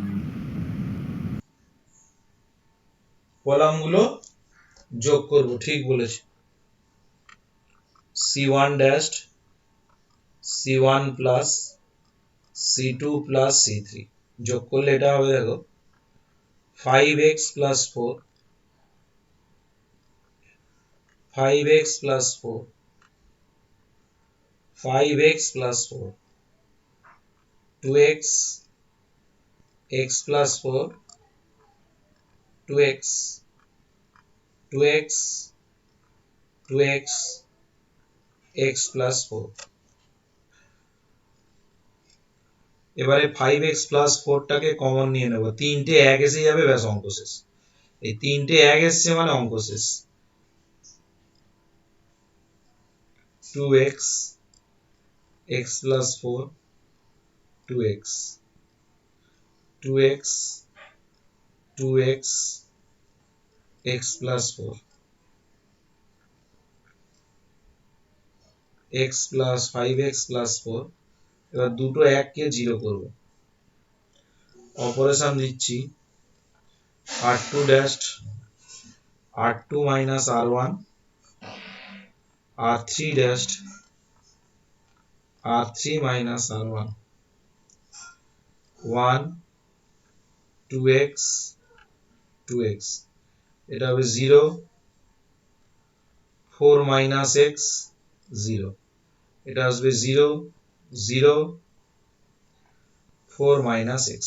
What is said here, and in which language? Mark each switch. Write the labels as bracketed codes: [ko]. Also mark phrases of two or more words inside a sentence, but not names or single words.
[bn] কলামগুলো যোগ করব, ঠিক বলেছি। [en] c1 dashed c1 plus c2 plus c3 [bn] যোগ করলে এটা হবে, দেখো [en] 5x plus 4 5x plus 4 5x plus 4 2x x plus 4 2x 2x 2x x plus 4। [bn] এবারে [en] 5x plus 4 [bn] টাকে কমন নিয়ে নেব, তিনটে এক এসে যাবে, ব্যাস অঙ্ক শেষ। এই তিনটে এক এসছে মানে অঙ্ক শেষ। [en] 2x x plus 4 2x 2x 2x x plus 4 x plus 5x plus 4। [bn] এবার দুটো এককে জিরো করব, অপারেশন দিচ্ছি [en] r2 dashed r2 minus r1 r3 dashed r3 minus r1 1 2x 2x [bn] এটা হবে [en] 0 4 minus x 0 [bn] এটা আসবে [en] 0 0 4 minus x।